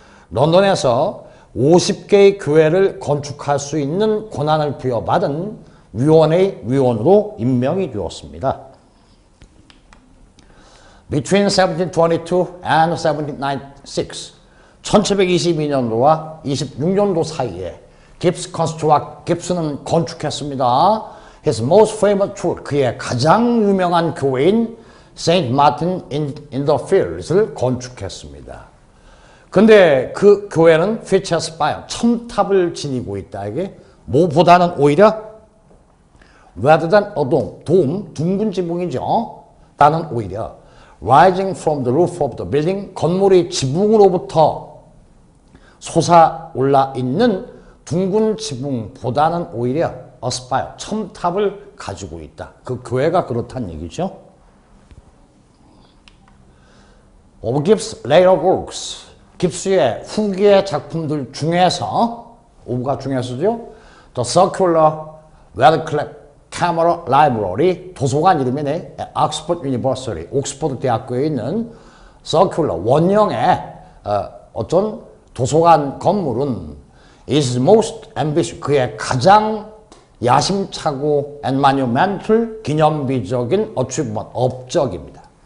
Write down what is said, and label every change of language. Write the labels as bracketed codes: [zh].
[ko] 런던에서 50개의 교회를 건축할 수 있는 권한을 부여받은 위원회의 위원으로 임명이 되었습니다. [en] Between 1722 and 1796, [ko] 1722년도와 26년도 사이에 깁스는 건축했습니다. [en] His most famous church, [ko] 그의 가장 유명한 교회인 Saint Martin in the Fields를 건축했습니다. 근데 그 교회는 [en] features spire, [ko] 첨탑을 지니고 있다. 이게 뭐보다는 오히려 [en] rather than a dome, [ko] 둥근 지붕이죠. 나는 오히려 [en] rising from the roof of the building, [ko] 건물의 지붕으로부터 솟아올라 있는 둥근 지붕보다는 오히려 [en] a spire, [ko] 첨탑을 가지고 있다. 그 교회가 그렇다는 얘기죠. [en] Of Gibbs' later works, [ko] 깁스의 후기의 작품들 중에서 of가 중에서죠. [en] The Circular Radcliffe Camera Library, [ko] 도서관 이름이네. Oxford University, 옥스퍼드 대학교에 있는 Circular, 원형의 어떤 도서관 건물은 [en] is most ambitious, [ko] 그의 가장 야심차고 [en] and monumental, [ko] 기념비적인 achievement, 업적입니다.